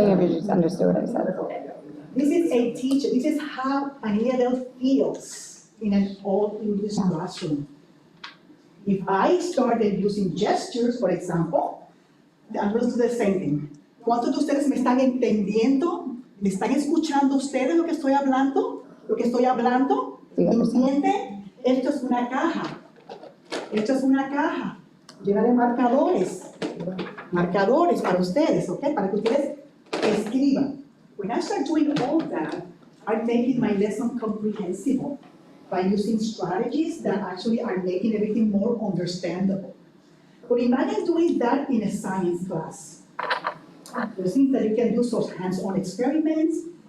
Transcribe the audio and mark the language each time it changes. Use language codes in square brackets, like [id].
[en] many of you just understood what I said? This is a teacher, this is how an ELL feels in an all English classroom. If I started using gestures, for example, I'm going to do the same thing. [es] ¿Cuántos de ustedes me están entendiendo? ¿Me están escuchando ustedes lo que estoy hablando? ¿Lo que estoy hablando? ¿Entienden? Esto es una caja. Esto es una caja llena de marcadores. Marcadores para ustedes, ¿ok? Para que ustedes escriban. [en] When I start doing all that, I'm making my lesson comprehensible by using strategies that actually are making everything more understandable. But imagine doing that in a science class. There's things that you can do, so hands-on experiments.